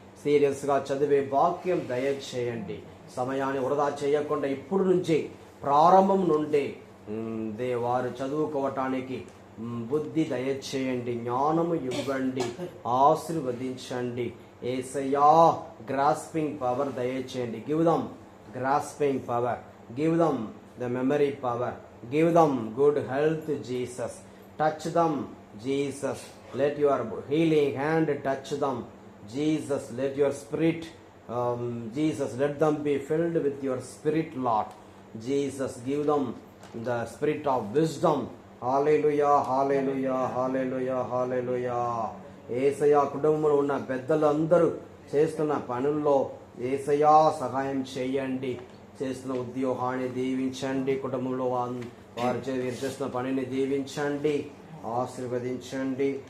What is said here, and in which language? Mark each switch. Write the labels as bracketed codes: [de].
[te] సీరియస్గా చదివే భాగ్యం దయచేయండి. సమయాన్ని వృధా చేయకుండా ఇప్పుడు నుంచే, ప్రారంభం నుండే వారు చదువుకోవటానికి బుద్ధి దయచేయండి, జ్ఞానము ఇవ్వండి, ఆశీర్వదించండి యేసయ్యా. [en] grasping power [te] దయచేయండి. [en] Give them grasping power, give them the memory power, give them good health Jesus. Touch them Jesus, let your healing hand touch them Jesus. Let your spirit Jesus, let them be filled with your spirit Lord Jesus. Give them the spirit of wisdom. Hallelujah, hallelujah, hallelujah, hallelujah. [te] యేసయ్యా కుటుంబంలో ఉన్న పెద్దలందరూ చేస్తున్న పనుల్లో యేసయ్యా సహాయం చేయండి. చేస్తున్న ఉద్యోగాన్ని దీవించండి, కుటుంబంలో వారు చేస్తున్న పనిని దీవించండి, ఆశీర్వదించండి.